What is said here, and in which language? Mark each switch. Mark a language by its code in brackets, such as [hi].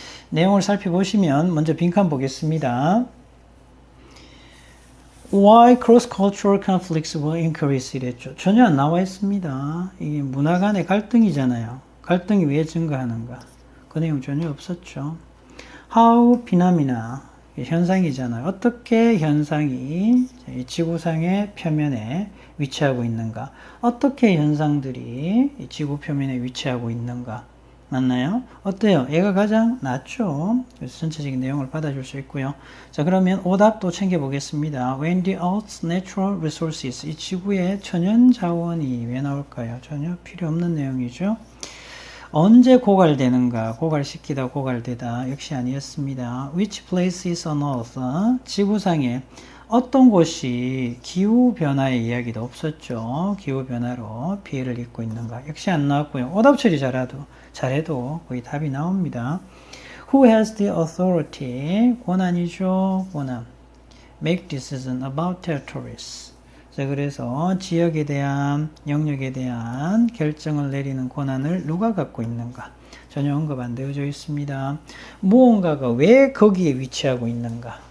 [ko] 내용을 살펴보시면 먼저 빈칸 보겠습니다. [en] Why cross-cultural conflicts will increase [ko] 이랬죠. 전혀 안 나와 있습니다. 이게 문화 간의 갈등이잖아요. 갈등이 왜 증가하는가? 그 내용 전혀 없었죠. [en] How phenomena, [ko] 현상이잖아요. 어떻게 현상이 이 지구상의 표면에 위치하고 있는가? 어떻게 현상들이 이 지구 표면에 위치하고 있는가? 맞나요? 어때요? 얘가 가장 낫죠? 그래서 전체적인 내용을 받아줄 수 있고요. 자, 그러면 오답도 챙겨보겠습니다. [en] When the Earth's natural resources, [ko] 이 지구의 천연 자원이 왜 나올까요? 전혀 필요 없는 내용이죠. 언제 고갈되는가? 고갈시키다, 고갈되다. 역시 아니었습니다. [en] Which places on Earth? [ko] 지구상에 어떤 곳이 기후변화의 이야기도 없었죠. 기후변화로 피해를 입고 있는가? 역시 안 나왔고요. 오답 처리 잘해도 거의 답이 나옵니다. [en] Who has the authority? [ko] 권한이죠. 권한. [en] Make decision about territories. [ko] 자, 그래서 지역에 대한, 영역에 대한 결정을 내리는 권한을 누가 갖고 있는가? 전혀 언급 안 되어져 있습니다. 무언가가 왜 거기에 위치하고 있는가?